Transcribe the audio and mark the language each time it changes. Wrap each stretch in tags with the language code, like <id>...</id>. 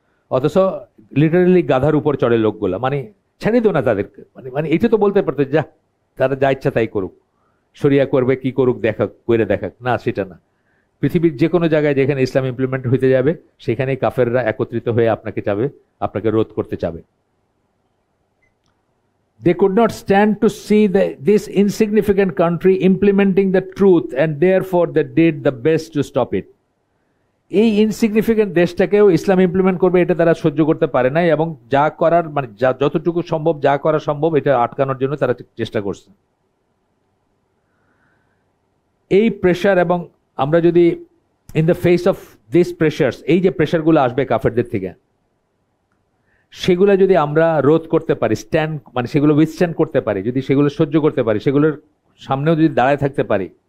<bn>অথচ লিটারেলি গাধার উপর চড়ে লোকগুলা, মানে ছেড়ে দিও না তাদেরকে, মানে মানে এটা তো বলতে পারতো যা তারা যা ইচ্ছা তাই করুক, শরিয়া করবে কি করুক দেখাক, করে দেখাক, না সেটা না। পৃথিবীর যে কোনো জায়গায় যেখানে ইসলাম ইমপ্লিমেন্ট হইতে যাবে সেখানেই কাফেররা একত্রিত হয়ে আপনাকে রোধ করতে চাবে।</bn> <en>They could not stand to see this insignificant country implementing the truth, and therefore they did the best to stop it.</en> <bn>এই ইনসিগনিফিকেন্ট দেশটাকেও ইসলাম ইমপ্লিমেন্ট করবে এটা তারা সহ্য করতে পারে নাই, এবং যা করার মানে যতটুকু সম্ভব যা করা সম্ভব এটা আটকানোর জন্য তারা চেষ্টা করছে। এই প্রেশার, এবং আমরা যদি</bn> <en>in the face of this pressures,</en> <bn>এই যে প্রেশারগুলো আসবে কাফেরদের থেকে, সেগুলো যদি আমরা রোধ করতে পারি, মানে সেগুলো উইথস্ট্যান্ড করতে পারি, যদি সেগুলো সহ্য করতে পারি, সেগুলোর সামনেও যদি দাঁড়ায় থাকতে পারি,</bn>